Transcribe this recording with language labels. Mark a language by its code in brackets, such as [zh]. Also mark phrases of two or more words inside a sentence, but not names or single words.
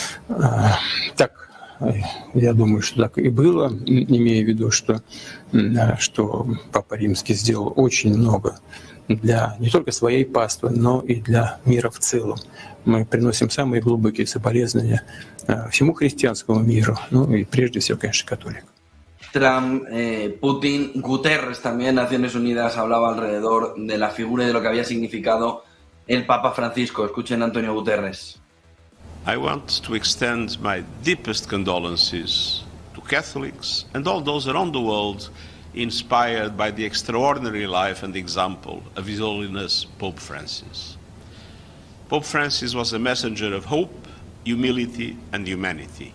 [ru] Так, я думаю, что так и было, имея в виду, что Папа Римский сделал очень много для не только своей паствы, но и для мира в целом. Мы приносим самые глубокие соболезнования всему христианскому миру, ну и прежде всего, конечно, католикам. [es] Trump, Putin, Guterres también, Naciones Unidas, hablaba alrededor de la figura y de lo que había significado el Papa Francisco. Escuchen a Antonio Guterres. [en] I want to extend my deepest condolences to Catholics and all those around the world inspired by the extraordinary life and example of His Holiness Pope Francis. Pope Francis was a messenger of hope, humility, and humanity.